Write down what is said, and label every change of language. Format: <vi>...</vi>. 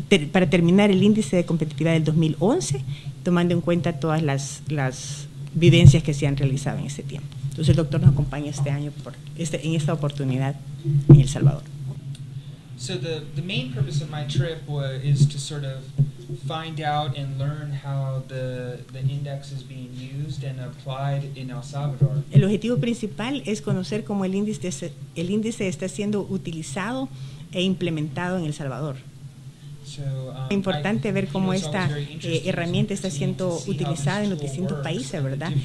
<es>para terminar el índice de competitividad del 2011, tomando en cuenta todas las vivencias que se han realizado en este tiempo. Entonces el doctor nos acompaña este año en esta oportunidad en El Salvador.</es> <en>So the main purpose of my trip is to sort of find out and learn how the index is being used and applied in El Salvador.</en> <es>El objetivo principal es conocer cómo el índice está siendo utilizado e implementado en El Salvador. Es importante ver cómo esta herramienta está siendo utilizada en los distintos países, ¿verdad?</es>